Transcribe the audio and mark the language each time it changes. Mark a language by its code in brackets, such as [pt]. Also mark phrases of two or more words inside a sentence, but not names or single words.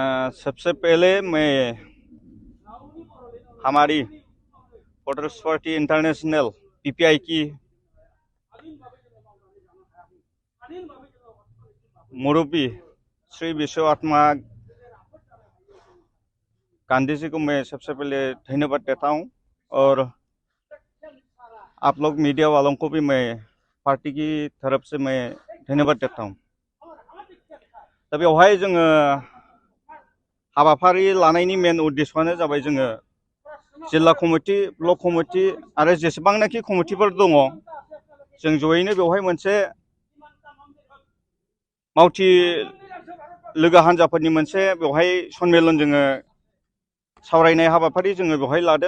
[hi] सबसे पहले मैं हमारी वोटर्स पार्टी इंटरनेशनल पीपीआई की मुरब्बी श्री विश्वात्मा गांधी जी को मैं सबसे पहले धन्यवाद देता हूं और आप लोग मीडिया वालों को भी मैं पार्टी की तरफ से मैं धन्यवाद देता हूं। [brx] दा बेवहाय जोङो हाबाफारि लानायनि मेन उद्देश्यआनो जाबाय जोङो जिल्ला कमिटि ब्लक कमिटि आरो जेसेबांनाखि कमिटिफोर दङ जों जयैनो बेवहाय मोनसे मावथि लोगो हान्जाफोरनि मोनसे बेवहाय सन्मेलन जोङो सावरायनाय हाबाफारि जोङो बेवहाय लादों।